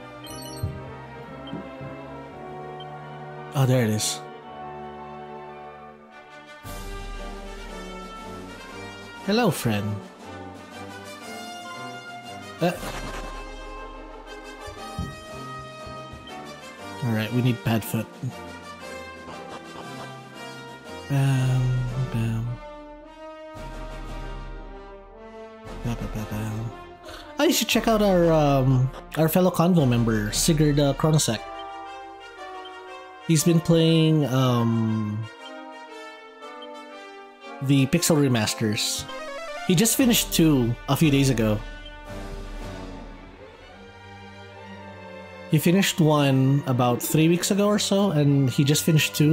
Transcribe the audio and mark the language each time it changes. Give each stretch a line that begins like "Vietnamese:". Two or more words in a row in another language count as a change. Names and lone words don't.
English: Oh, there it is. Hello, friend. Alright, we need Padfoot. Bam, bam. Bam, bam, bam, bam. Oh, you should check out our fellow CANVO member, Sigurd Chronosec. He's been playing the Pixel remasters. He just finished 2 a few days ago. He finished 1 about 3 weeks ago or so, and he just finished 2.